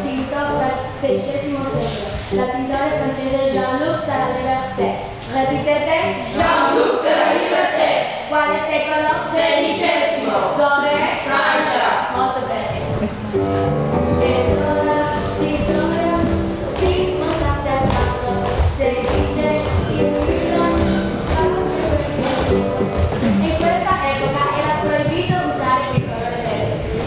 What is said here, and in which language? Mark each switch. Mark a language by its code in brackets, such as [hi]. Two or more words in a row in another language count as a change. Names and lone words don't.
[it] dipinto dal XVI secolo dal pittore francese Jean-Luc de la Liberté. Ripetete? Jean-Luc de la Liberté. Quale secolo? XVI. Dove? Francia. Molto bene. E allora di storia qui mostrate al caso se dice in questa epoca era proibito usare il colore verde.